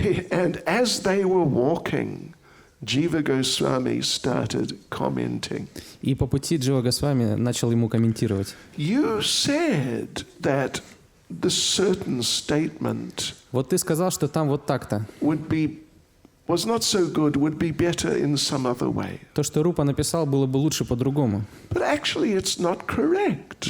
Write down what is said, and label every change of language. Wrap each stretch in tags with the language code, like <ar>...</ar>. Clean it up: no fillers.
<en>And as they were walking, Jiva Goswami started commenting.</en> <ru>И по пути Джива Госвами начал ему комментировать.</ru> <en>You said that the certain statement</en> <ru>Вот ты сказал, что там вот так-то.</ru> <en>was not so good, would be better in some other way.</en> <ru>То, что Рупа написал, было бы лучше по-другому.</ru> <en>But actually it's not correct.</en>